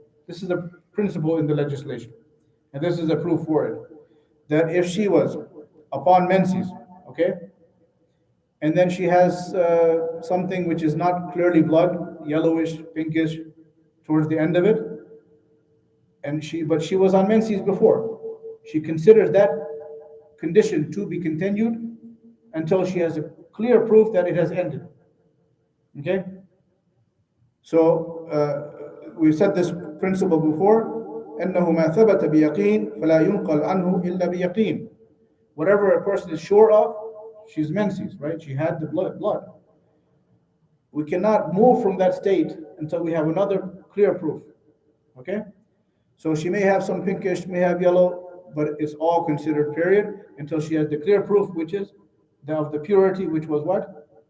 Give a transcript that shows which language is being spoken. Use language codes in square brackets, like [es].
[en] This is a principle in the legislation, and this is a proof for it, that if she was upon menses, okay, and then she has something which is not clearly blood, yellowish, pinkish, towards the end of it, but she was on menses before, she considers that condition to be continued until she has a clear proof that it has ended. Okay? So we said this principle before, [ar] أنه ما ثبت بيقين فلا ينقل عنه إلا بيقين. [en] Whatever a person is sure of, she's menses, right? She had the blood. We cannot move from that state until we have another clear proof. Okay? So she may have some pinkish, may have yellow, but it's all considered period until she has the clear proof, which is of the purity, which was what?